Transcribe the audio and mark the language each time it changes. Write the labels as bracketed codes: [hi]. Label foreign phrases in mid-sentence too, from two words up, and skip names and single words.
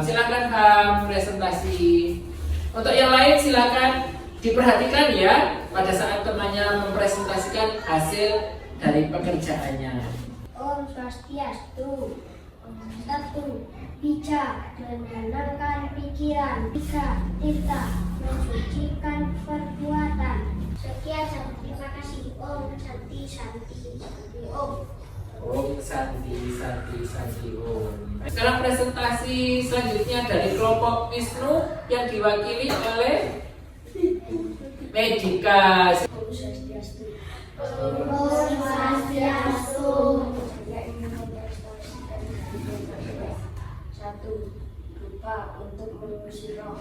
[id] Silakan Ham, presentasi. Untuk yang lain silakan diperhatikan ya pada saat temannya mempresentasikan hasil dari pekerjaannya. [sa] Om Swastiastu. 1. [id] Bija, menenangkan pikiran. 3. Tirta, mensucikan perbuatan. Sekian, terima kasih. [sa] Om Santi Santi Santi Om. Om Santi Santi Santi Om. [id] Sekarang presentasi selanjutnya dari kelompok Wisnu yang diwakili oleh Medika. [sa] Om Swastiastu. [id] Satu, lupa untuk mengusir roh.